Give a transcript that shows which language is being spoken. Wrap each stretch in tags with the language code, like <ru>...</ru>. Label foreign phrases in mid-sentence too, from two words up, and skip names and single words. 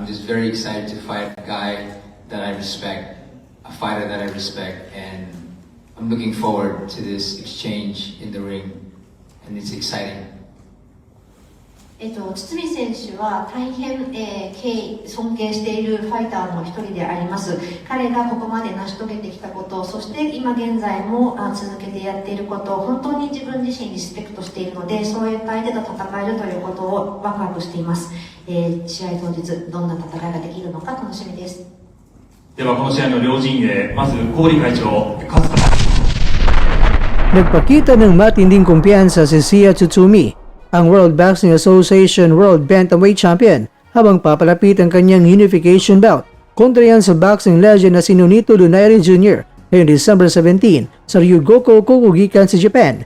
<en>very excited to fight a guy that I respect, a fighter that I respect, and I'm looking forward to this exchange in the ring, and it's exciting.</en> <ja>堤選手は大変、尊敬しているファイターの一人であります。彼がここまで成し遂げてきたこと、そして今現在も続けてやっていること、本当に自分自身リスペクトしているので、そういった相手と戦えるということをワクワクしています。試合当日どんな戦いができるのか楽しみです。ではこの試合の両陣営、まず小堀会長、勝田。</ja> <tl>Nagpakita ng matinding kumpiyansa si Sia Tsutsumi, ang</tl> <en>World Boxing Association World Bantamweight Champion,</en> <tl>habang papalapit ang kanyang</tl> <en>unification bout.</en> <tl>Kontra yan sa</tl> <en>boxing legend</en> <tl>na si Nonito Donaire Jr. ngayong December 17 sa Ryugoku Kokugikan sa Japan.</tl>